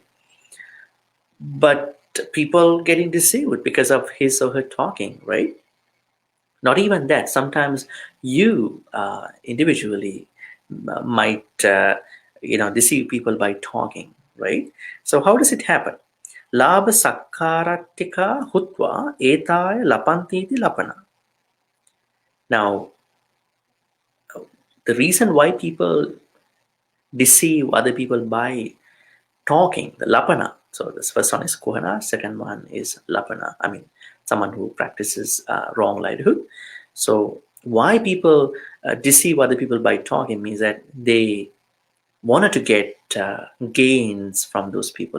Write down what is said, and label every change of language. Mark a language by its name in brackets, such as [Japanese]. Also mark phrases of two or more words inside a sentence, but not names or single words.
[English] But people getting deceived because of his or her talking, right? Not even that. Sometimes you individually might deceive people by talking, right? So how does it happen? [Pali] Labha sakkaratika hutva etaya lapantiti lapana. [English] Now, the reason why people deceive other people by talking, the lapana. So this first one is kuhana, second one is lapana. I mean, someone who practices wrong livelihood. So why people deceive other people by talking means that they wanted to get gains from those people.